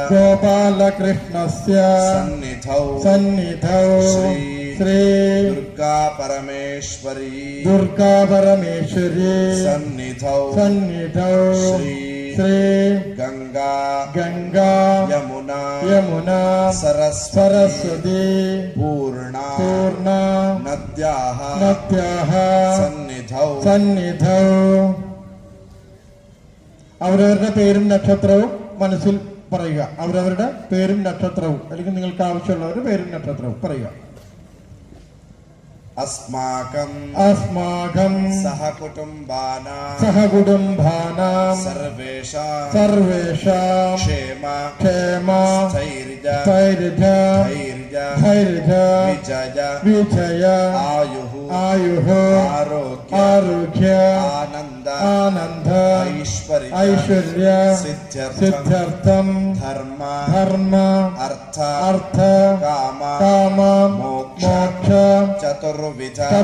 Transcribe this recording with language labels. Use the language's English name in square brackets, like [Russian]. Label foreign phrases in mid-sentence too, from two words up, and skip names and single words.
[Sanskrit] सन्निधौ श्री दुर्गा परमेश्वरी सन्निधौ श्री गंगा यमुना सरस्वती पूर्णा नद्याः सन्निधौ [Malayalam] അവരവരുടെ പേരും നക്ഷത്രവും മനസ്സിൽ പറയുക. അവരവരുടെ പേരും നക്ഷത്രവും അല്ലെങ്കിൽ നിങ്ങൾക്ക് ആവശ്യമുള്ളവരുടെ പേരും നക്ഷത്രവും പറയുക. [Sanskrit] अस्माकं सहकुटुम्बानां सर्वेषां क्षेम स्थैर्य विजय आयुः आरोग्य आनंद ऐश्वर्य सिद्ध्यर्थं धर्म अर्थ काम मोक्ष चतुर्विध